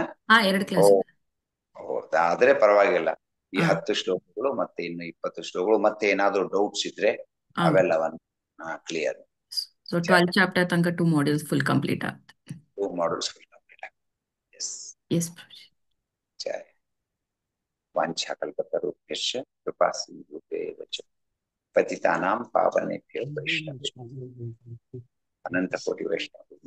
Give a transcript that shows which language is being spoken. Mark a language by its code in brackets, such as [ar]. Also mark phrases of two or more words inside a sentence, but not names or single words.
[kn] 2 ಕ್ಲಾಸ್ ಇದೆ. ಆದ್ರೆ ಪರವಾಗಿಲ್ಲ. ಈ 10 ಶ್ಲೋಕಗಳು ಮತ್ತೆ ಇನ್ನು 20 ಶ್ಲೋಕಗಳು, ಮತ್ತೆ ಏನಾದ್ರು ಡೌಟ್ಸ್ ಇದ್ರೆ ಅವೆಲ್ಲವನ್ನ ಕ್ಲಿಯರ್. ಸೊ 12 ಚಾಪ್ಟರ್ ತನಕ 2 ಮಾಡ್ಯೂಲ್ಸ್ [en] full complete [kn] ಆಗುತ್ತೆ. 2 ಮಾಡ್ಯೂಲ್ಸ್ [en] full complete [kn] ಆಗುತ್ತೆ. ಎಸ್ ಎಸ್ ಪ್ರಭುಜಿ. ಜಯ. [sa] ವಾಂಛಾಕಲ್ಪತರುಭ್ಯಶ್ಚ ಕೃಪಾ ಸಿಂಧುಭ್ಯೇವ ಚ ಪತಿತಾನಾಂ ಪಾವನೇಭ್ಯೋ ವೈಷ್ಣವೇಭ್ಯೋ ಅನಂತ ಕೋಟಿ ವೈಷ್ಣವ